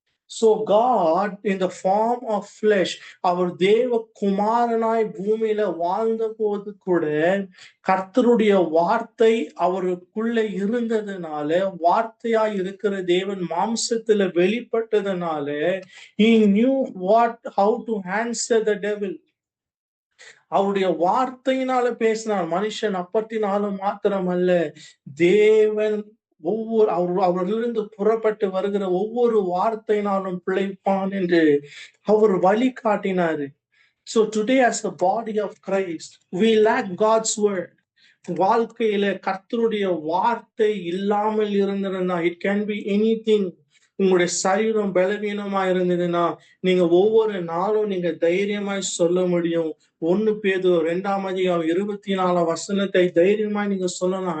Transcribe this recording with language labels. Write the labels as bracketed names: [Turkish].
[English] So God in the form of flesh, [Tamil] அவர் தேவ குமாரனாய் பூமியில வாழ்ந்த போது கூட கர்த்தருடைய வார்த்தை அவருக்குள்ள இருந்ததுனால, வார்த்தையாய் இருக்கிற தேவன் மாம்சத்துல வெளிப்பட்டதுனால [English] he knew how to answer the devil. [Tamil] அவருடைய வார்த்தையினால பேசினார். மனுஷன் அப்பத்தினாலும் மாத்திரமல்ல, தேவன் அவரிலிருந்து புறப்பட்டு வருகிற ஒவ்வொரு வார்த்தையினாலும் பிழைப்பான் என்று அவர் வழி காட்டினாரு. [English] So today as the body of Christ, we lack God's word. [Tamil] வாழ்க்கையில கர்த்தருடைய வார்த்தை இல்லாமல் இருந்ததுன்னா, [English] it can be anything. [Tamil] உங்களுடைய சரீரம் பலவீனமா இருந்ததுன்னா, நீங்க ஒவ்வொரு நாளும் நீங்க தைரியமாய் சொல்ல முடியும். 1 பேதுரு 2ஆம் அதிகாரம் 24ஆம் வசனத்தை தைரியமாய் நீங்க சொல்லலாம்.